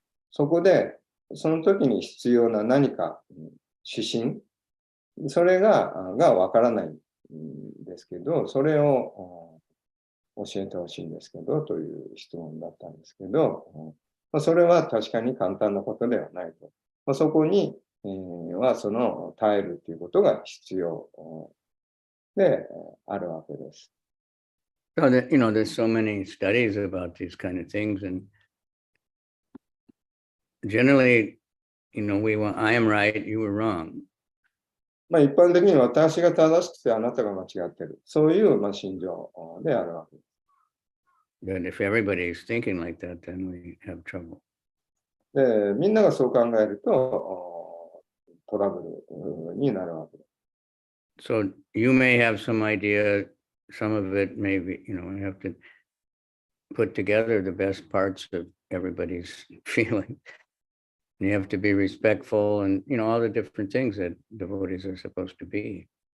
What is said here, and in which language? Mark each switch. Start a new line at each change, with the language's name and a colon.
Japanese: そこで、その時に必要な何か指針、それがわからないんですけど、それを教えてほしいんですけど、という質問だったんですけど、それは確かに簡単なことではないと。そこには耐えるということが必要であるわけです。
English: So that, there's so many studies about these kind of things, and generally, we want, I am right, you were wrong.
Japanese: 一般的に私が正しくてあなたが間違っている。そういう心情であるわけです。
English: But if everybody is thinking like that, then we have trouble.
Japanese: で、みんながそう考えるとトラブルになるわけです。
English: So you may have some idea, some of it may be, you have to put together the best parts of everybody's feeling. You have to be respectful and, all the different things that devotees are supposed to be.